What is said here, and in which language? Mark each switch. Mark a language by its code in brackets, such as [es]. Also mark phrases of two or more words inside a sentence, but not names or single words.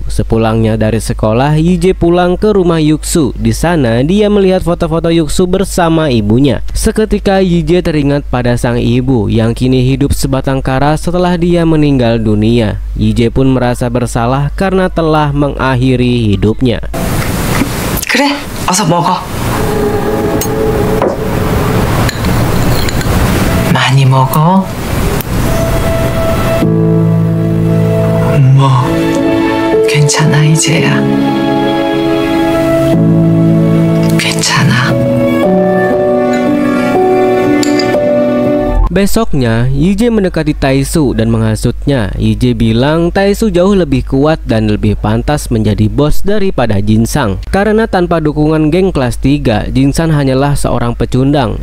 [id] Sepulangnya dari sekolah, YJ pulang ke rumah Huksu. Di sana dia melihat foto-foto Huksu bersama ibunya. Seketika YJ teringat pada sang ibu yang kini hidup sebatang kara setelah dia meninggal dunia. YJ pun merasa bersalah karena telah mengakhiri hidupnya. [ko] 그래, 어서 먹어. 많이 먹어. 엄마, 괜찮아 이제야. 괜찮아. [id] Besoknya, YJ mendekati Taesu dan menghasutnya. YJ bilang Taesu jauh lebih kuat dan lebih pantas menjadi bos daripada Jinsang. Karena tanpa dukungan geng kelas 3, Jinsang hanyalah seorang pecundang.